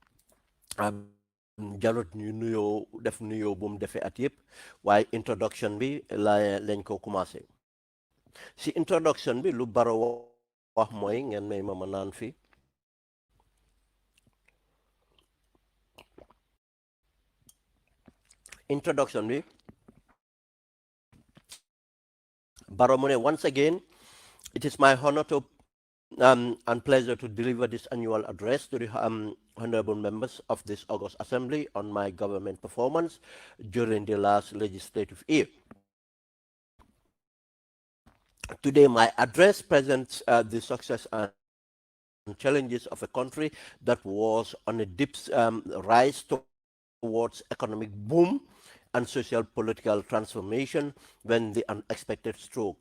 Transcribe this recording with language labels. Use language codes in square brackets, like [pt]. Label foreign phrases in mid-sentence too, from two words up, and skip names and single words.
[wo] jarut ñu nuyoo def nuyoo bu mu defee at yëpp waaye introduction bi lañ ko commencé si introduction bi lu Barrow wax mooy ngeen may ma naan fi introduction bi [en] Barrow mu ne once again it is my honor to and pleasure to deliver this annual address to the honorable members of this August Assembly on my government performance during the last legislative year. Today, my address presents the success and challenges of a country that was on a deep rise towards economic boom and social political transformation when the unexpected stroke.